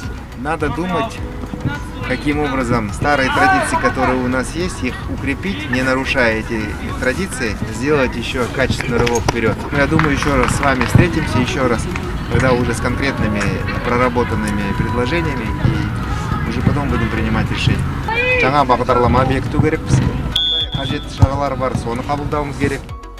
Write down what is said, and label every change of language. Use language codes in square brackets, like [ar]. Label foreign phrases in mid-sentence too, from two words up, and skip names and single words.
[ru] Надо думать, каким образом старые традиции, которые у нас есть, их укрепить, не нарушая эти традиции, сделать еще качественный рывок вперед. Я думаю, еще раз с вами встретимся, еще раз, когда уже с конкретными проработанными предложениями, и уже потом будем принимать решения. [kk] Жаңа бағдарлама бекіту керекпіз. Қажетті шаралар бар, соны қабылдауымыз керек.